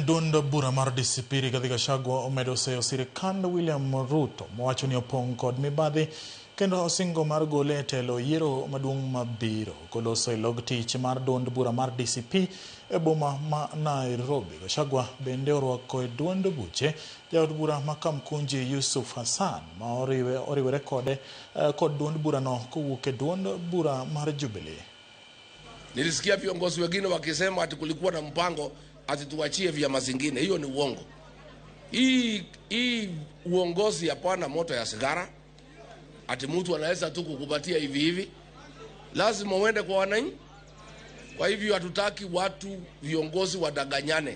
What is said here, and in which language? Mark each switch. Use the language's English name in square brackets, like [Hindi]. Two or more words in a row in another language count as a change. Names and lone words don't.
[Luo (Kenya and Tanzania)] Jadunda bura mar disipiri katika Gachagua omedo seyo sirikand William Ruto mowacho ni opong' kod mibadhi kendo osingo mar gole telo yiero maduong' mabiro koloso e log tich mar duond bura mar DCP e boma ma Nairobi. Gachagua bende orwako e duond buche jaod bura ma Kamkunji Yusuf Hassan ma oriwore kod duond bura no kowuok e duond bura mar Jubilee. [Swahili] Nilisikia viongozi wengine wakisema ati kulikuwa na mpango ati tuachie vyama zingine. Hiyo ni uongo. Hii uongozi hapana moto ya sigara. Ati mtu anaweza tu kukupatia hivi hivi. Lazima uende kwa wananchi. Kwa hivyo hatutaki watu viongozi wadanganyane.